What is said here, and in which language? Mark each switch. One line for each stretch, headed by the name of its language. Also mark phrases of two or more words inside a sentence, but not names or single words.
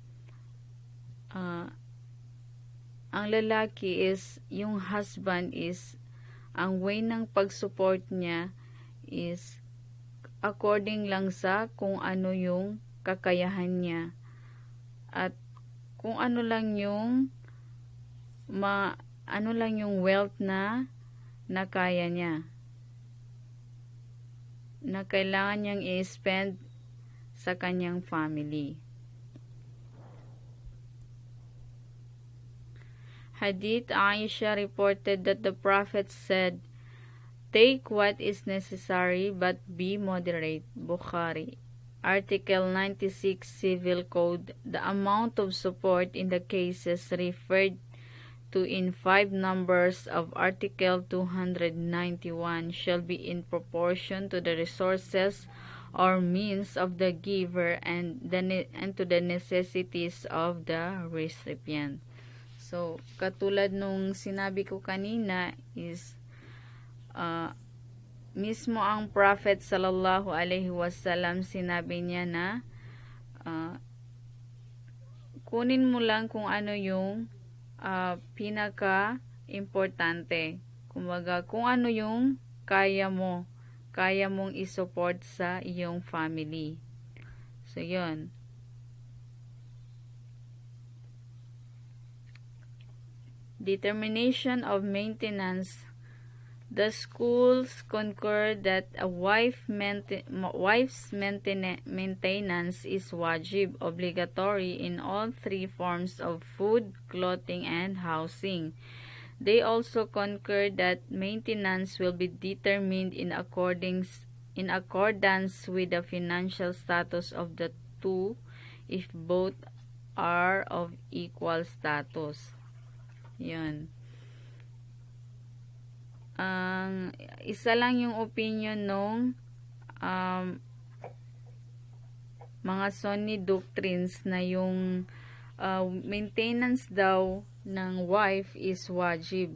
Filipino: ang lalaki is, yung husband is, ang way ng pag-support niya is according lang sa kung ano yung kakayahan niya at kung ano lang yung ano lang yung wealth na kaya niya, na kailangan niyang i-spend sa kanyang family.
English: Hadith Aisha reported that the Prophet said, "Take what is necessary but be moderate." Bukhari. Article 96 Civil Code. The amount of support in the cases referred to in 5 numbers of Article 291 shall be in proportion to the resources or means of the giver and to the necessities of the recipient. So,
Filipino: katulad nung sinabi ko kanina is mismo ang Prophet
Arabic: صلى الله عليه وسلم
Filipino: sinabi niya na kunin mo lang kung ano yung pinaka-importante. Kumbaga, kung ano yung kaya mong isupport sa iyong family. So, yun.
English: Determination of maintenance. The schools concur that a wife's maintenance is wajib, obligatory in all 3 forms of food, clothing, and housing. They also concur that maintenance will be determined in accordance with the financial status of the two if both are of equal status.
Filipino: Yun. Isa lang yung opinion nung mga
English: Sunni doctrines
Filipino: na yung maintenance daw ng wife is wajib.